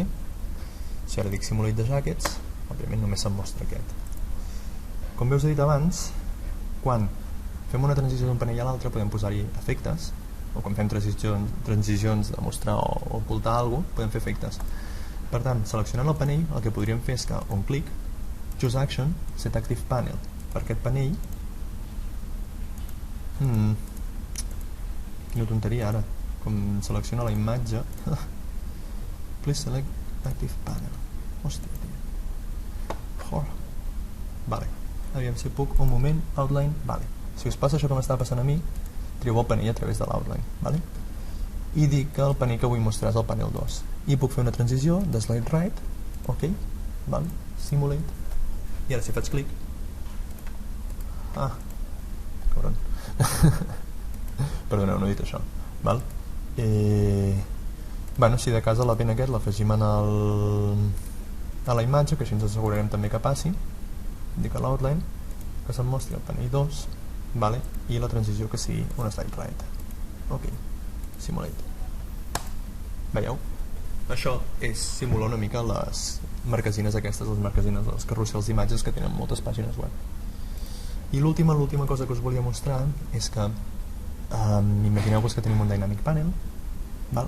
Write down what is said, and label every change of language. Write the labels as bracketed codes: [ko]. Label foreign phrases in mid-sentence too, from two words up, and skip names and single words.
[ca] Si ara dic [en] simulate de jackets, [ca] òbviament només se'm mostra aquest. Com bé us he dit abans, quan fem una transició d'un panell a l'altre podem posar-hi efectes, o quan fem transicions de mostrar o ocultar alguna cosa, podem fer efectes. Per tant, seleccionant el panell, el que podríem fer és que on clic, [en] choose action, set active panel. [ca] Per aquest panell, quina tonteria ara, com selecciona la imatge, [en] please select active panel. [ca] Hòstia, tio. Vale, aviam si puc, un moment, outline, vale. Si us passa això que m'està passant a mi, trieu el panell a través de l'outline, vale? I dic que el panell que vull mostrar és el panel 2. I puc fer una transició de [en] slide right, [ca] ok, val? Simulate, i ara si faig clic, cabron, perdoneu, no he dit això, val? Bueno, si de cas l'event aquest l'afegim a la imatge, que així ens assegurarem també que passi, dic a l'outline, que se'm mostri el panell 2, vale? I la transició que sigui una [en] slide right, ok, simulate. [ca] Veieu? Això és simular una mica les marquesines aquestes, les marquesines dels carrusels d'imatges que tenen moltes pàgines web. I l'última cosa que us volia mostrar és que imagineu-vos que tenim un [en] dynamic panel, [ca] val?